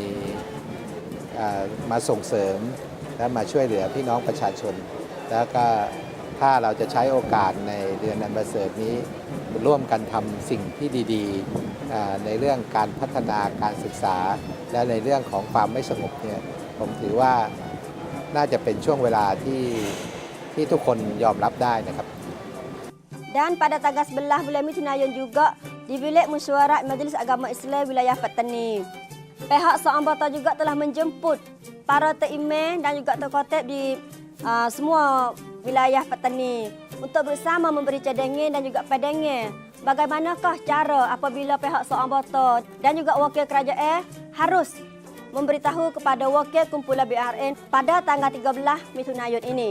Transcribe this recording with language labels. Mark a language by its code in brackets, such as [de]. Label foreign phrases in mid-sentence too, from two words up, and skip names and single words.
[th] มาส่งเสริมและมาช่วยเหลือพี่น้องประชาชนแล้วก็ถ้าเราจะใช้โอกาสในเดือนอันประเสริฐนี้ร่วมกันทำสิ่งที่ดีๆในเรื่องการพัฒนาการศึกษาและในเรื่องของความไม่สงบเนี่ยผมถือว่าน่าจะเป็นช่วงเวลาที่ทุกคนยอมรับได้นะครับ [ms] Dan pada tanggal 11 bulan Mei juga di Bilik Mesyuarat Majlis Agama Islam Wilayah Petani. Pihak SOMBOTO juga telah menjemput para imam dan juga tokoh di semua wilayah Petani untuk bersama memberi cadangan dan juga pandangan bagaimanakah cara apabila pihak SOMBOTO dan juga wakil kerajaan harus memberitahu kepada wakil kumpulan BRN pada tanggal 13 Mei ini.